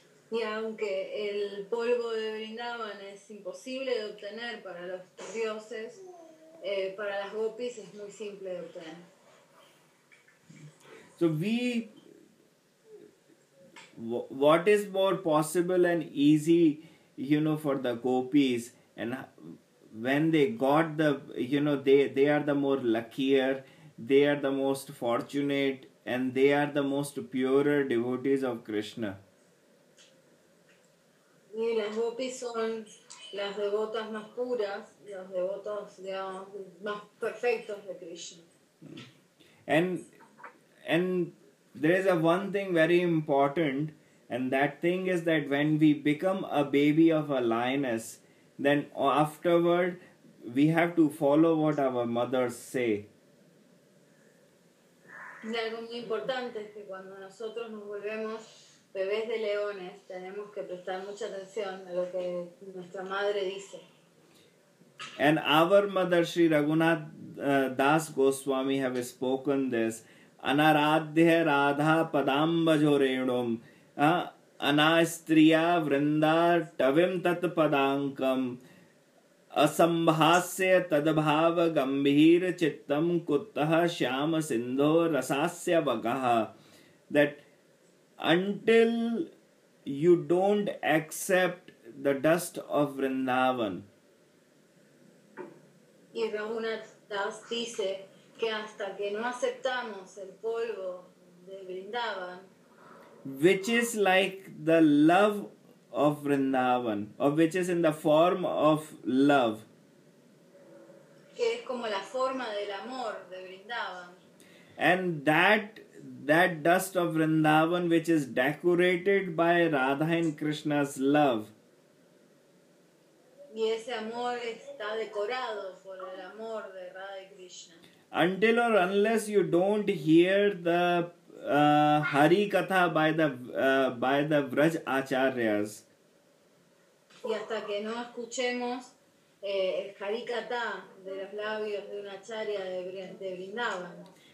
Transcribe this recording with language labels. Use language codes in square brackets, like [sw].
[es] Y aunque el polvo de Vrindavan es imposible de obtener para los dioses, para las gopis es muy simple de obtener. [en] So what is more possible and easy, for the gopis, and when they got the, they are the more luckier, they are the most fortunate, and they are the most purer devotees of Krishna. [es] Y las gopis son las devotas más puras, las devotas más perfectas de Krishna. [en] And there is a one thing very important, and that thing is that when we become a baby of a lioness, then afterward we have to follow what our mothers say. [es] Y algo muy importante es que cuando nosotros nos volvemos bebés de leones, tenemos que prestar mucha atención a lo que nuestra madre dice. [en] And our mother, Sri Raghunath Das Goswami, have spoken this. [sa] Anaradhya Radha Padambajorenum, Anastriya Vrinda Tavim Tat Padankam, Asambhasya Tadabhava Gambhir Chittam Kuttaha Shyama Sindho Rasasya Vagaha. [en] That until you don't accept the dust of Vrindavan. [es] Y Raghunath Das dice que hasta que no aceptamos el polvo de Vrindavan, [en] which is like the love of Vrindavan, or which is in the form of love, [es] que es como la forma del amor de Vrindavan, [en] and that dust of Vrindavan which is decorated by Radha and Krishna's love, [es] y ese amor está decorado por el amor de Radha y Krishna. [en] Until or unless you don't hear the Hari Katha by the Vraj Acharyas, [es] y hasta que no escuchemos el Hari Katha de los labios de un Acharya de Vrindavan,